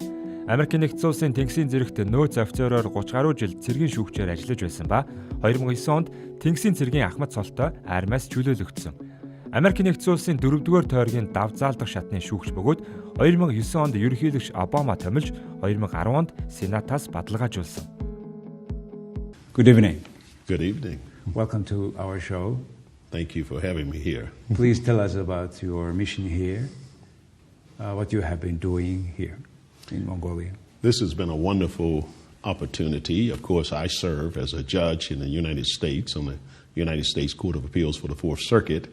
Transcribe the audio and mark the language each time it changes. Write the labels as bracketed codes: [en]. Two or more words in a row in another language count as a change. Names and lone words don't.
[mn] Америк нэгдсэн улсын тэнгисийн зэрэгт нөөц офицероор 30 гаруй жил цэргийн шүүгчээр ажиллаж байсан ба 2009 онд тэнгисийн цэргийн ахмад цолтой армиас чөлөөлөгдсөн. Америк нэгдсэн улсын 4-р тойргийн давж заалдах шатны шүүгч бөгөөд 2009 онд ерөнхийлөгч Обама томилж 2010 онд Сенатаас бадалгаажуулсан. [en] Good evening. Good evening. Welcome to our show. Thank you for having me here. Please tell us about your mission here, what you have been doing here in Mongolia. This has been a wonderful opportunity. Of course, I serve as a judge in the United States on the United States Court of Appeals for the Fourth Circuit.